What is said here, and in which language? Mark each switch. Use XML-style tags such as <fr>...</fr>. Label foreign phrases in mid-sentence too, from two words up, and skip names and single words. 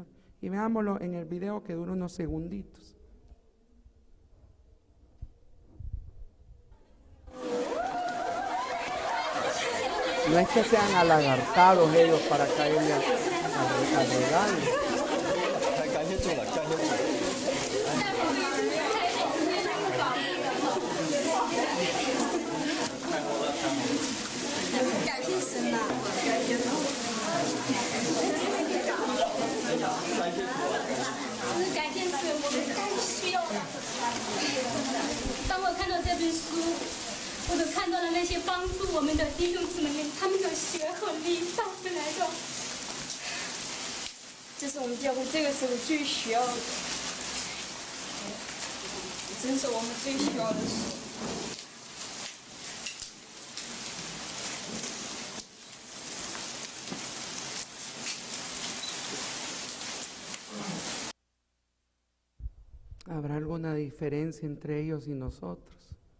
<es>Y veámoslo en el video que dura unos segunditos. No es que sean alagartados ellos para caerle al regalo.</es> <zh>感谢神呐！就是感谢神，我们太需要了。当我看到这本书，我都看到了那些帮助我们的弟兄姊妹们，他们的血和力带回来的。这是我们教会这个时候最需要的，真是我们最需要的书。</zh> <es>¿Habrá alguna diferencia entre ellos y nosotros?</es>